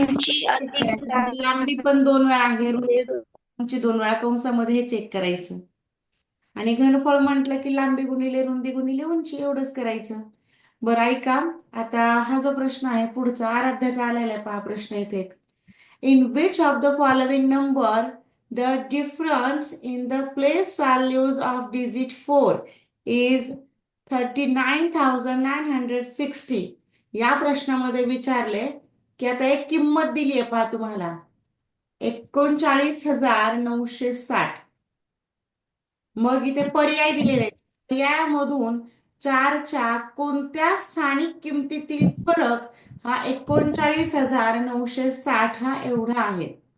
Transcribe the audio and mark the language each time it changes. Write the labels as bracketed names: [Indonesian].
[Marathi] उंची अधिक म्हणजे लांबी पण 2 वेळा आहे, रुंदी उंची 2 वेळा, कंसामध्ये हे चेक करायचं. आणि घनफळ म्हटलं की लांबी गुणिले रुंदी गुणिले उंची एवढंच करायचं. बरं ऐका, आता हा जो प्रश्न आहे पुढचा आराध्याचा आलेला आहे पहा प्रश्न इथे. [English] In which of the following number the difference in the place values of digit 4 is 39,960? [Marathi] या प्रश्नामध्ये विचारले की आता एक किंमत दिली आहे पहा तुम्हाला, 39,960. मग इथे पर्याय दिलेले आहेत. पर्यायामधून 4च्या कोणत्या स्थानिक किमतीतील फरक हा 39,960 हा एवढा आहे.